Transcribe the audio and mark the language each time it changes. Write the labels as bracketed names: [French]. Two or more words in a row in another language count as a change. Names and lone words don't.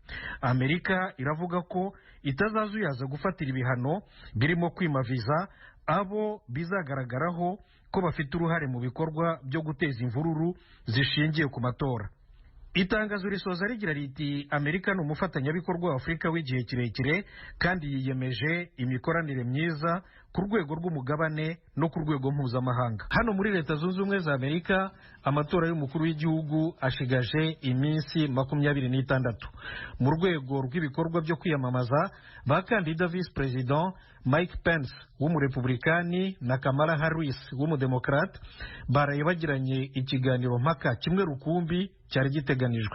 [Kinyarwanda] Amerika iravuga ko itazazuyaza gufatira ibihano birimo kwima viza abo bizagaragaraho ko bafite uruhare mu bikorwa byo guteza imvururu zishingiye ku matora. Itangazo risoza rigira riti Amerika ni umufatanyabikorwa wa Afurika w'igihe kirekire kandi yiyemeje imikoranire myiza ku rwego rw'umugabane no ku rwego mpuzamahanga. Hano muri Leta Zunze Ubumwe za Amerika amatora y'umukuru w'igihugu ashigaje iminsi 26. Mu rwego rw'ibikorwa byo kwiyamamaza bakandida [English] Vice President [Kinyarwanda] Mike Pence w'umurepublikani na Kamala Harris w'umudemokrate baraye bagiranye ikiganiro mpaka kimwe rukumbi cyari giteganijwe.